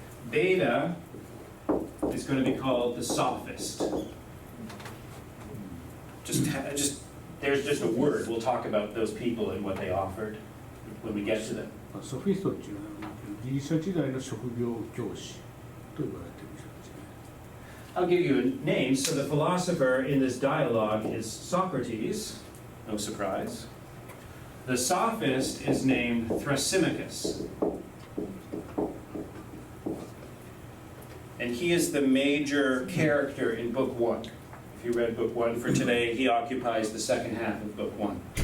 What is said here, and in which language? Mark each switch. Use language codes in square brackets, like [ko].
[en] Beta is going to be called the sophist. There's just a word. We'll talk about those people and what they offered when we get to them. [ja] ソフィストっていうのはギリシャ時代の職業教師と言われている人ですね。 [en] I'll give you a name. So the philosopher in this dialogue is Socrates, no surprise. The sophist is named Thrasymachus. And he is the major character in Book 1. If you read Book 1 for today, he occupies the second half of Book 1.